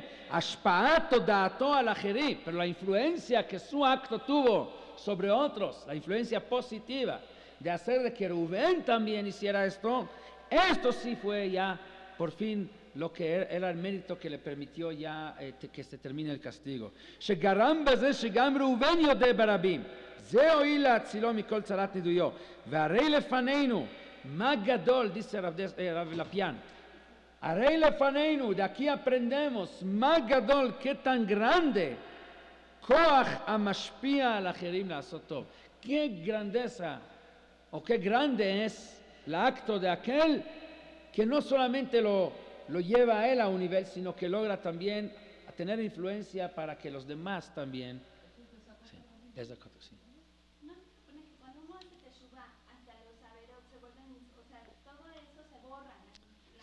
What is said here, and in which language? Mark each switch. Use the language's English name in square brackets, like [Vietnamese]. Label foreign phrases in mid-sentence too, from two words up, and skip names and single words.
[Hebrew] השפעתו דעתו על אחרי, [Spanish] pero la influencia que su acto tuvo sobre otros, la influencia positiva de hacer de que Rubén también hiciera esto sí fue ya por fin lo que era el mérito que le permitió ya que se termine el castigo. [Hebrew] שגרם בזה שגם ראובן יודה ברבים, זה הועיל להצילו מכל צרת נידויו, והרי לפנינו מה גדול, dice Rav Lapian, הרי לפנינו, [Spanish] de aquí aprendemos, [Hebrew] מה גדול, [Spanish] qué tan grande, [Hebrew] כוח המשפיע על אחרים לעשות טוב. [Spanish] qué grandeza o qué grande es el acto de aquel que no solamente lo lleva a él a un nivel, sino que logra también a tener influencia para que los demás también. Sí, sí. Cuando uno hace teshuvá, hasta los averot se vuelven, o sea, todo eso se borra, la